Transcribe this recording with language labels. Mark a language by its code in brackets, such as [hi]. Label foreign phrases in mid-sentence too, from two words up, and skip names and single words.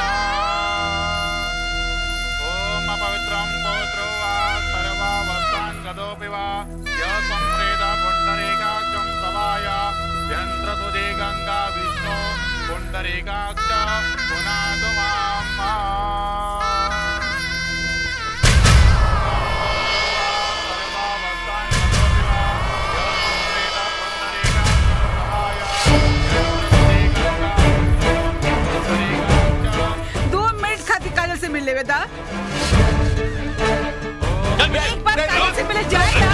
[sa] ओम अपवित्रं पवित्रो वा सर्वावस्थान् गतोऽपि वा यः संप्रेत पुण्डरीकाक्षं सभाय यन्त्रसुधे गंगा विष्णु पुण्डरीकाक्ष पुनातु माम्। [hi] से मिल ले बेटा, एक बार काजल से मिले जाए ना।